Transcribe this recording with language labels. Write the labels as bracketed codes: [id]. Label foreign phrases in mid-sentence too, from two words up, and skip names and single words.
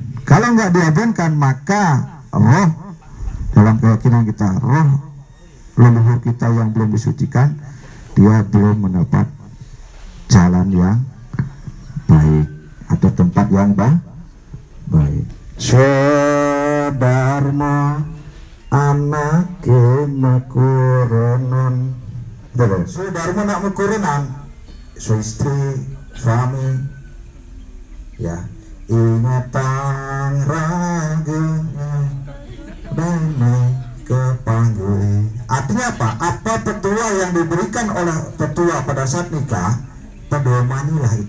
[id] Kalau nggak diabenkan, maka roh, dalam keyakinan kita, roh leluhur kita yang belum disucikan, dia belum mendapat jalan yang baik atau tempat yang baik. [ban] Swadharma anake makurenan. Swadharma nak makurenan, istri, [id] suami, ya. [ban] Ingatang raga damai kepanggui. [id] Artinya apa? Apa petua yang diberikan oleh petua pada saat nikah, pedomanilah itu.